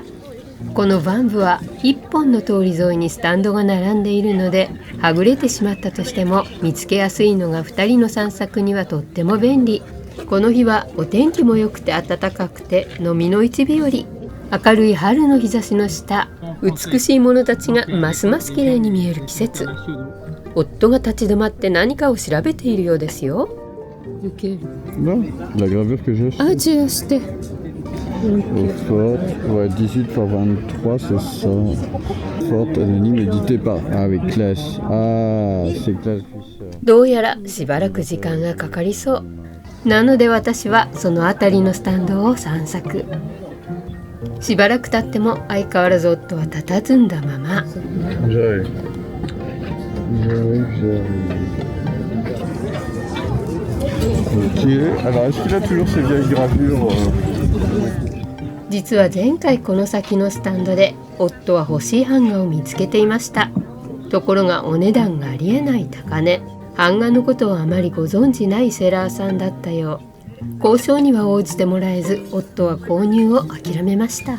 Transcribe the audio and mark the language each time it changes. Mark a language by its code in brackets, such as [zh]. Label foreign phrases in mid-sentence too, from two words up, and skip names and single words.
[ja] このバンブは一本の通り沿いにスタンドが並んでいるので、はぐれてしまったとしても見つけやすいのが2人の散策にはとっても便利。この日はお天気も良くて暖かくてのみの市日和。明るい春の日差しの下、美しいものたちがますます綺麗に見える季節。夫が立ち止まって何かを調べているようですよ。 [fr] Non, la gravure que j'ai achetée. Ah, tu as acheté. Fort, ouais, 18 par 23, c'est ça. Forte anonyme édité par. Ah, avec Clash. Ah, c'est Clash Fisher. [ja] どうやらしばらく時間がかかりそう。なので私はその辺りのスタンドを散策。しばらく経っても相変わらず夫は佇んだまま。 [fr] J'arrive. Ok, alors est-ce qu'il a toujours ces vieilles gravures [ja] 実は前回この先のスタンドで夫は欲しい版画を見つけていました。ところがお値段がありえない高値。版画のことをあまりご存じないセラーさんだったよう。交渉には応じてもらえず、夫は購入を諦めました。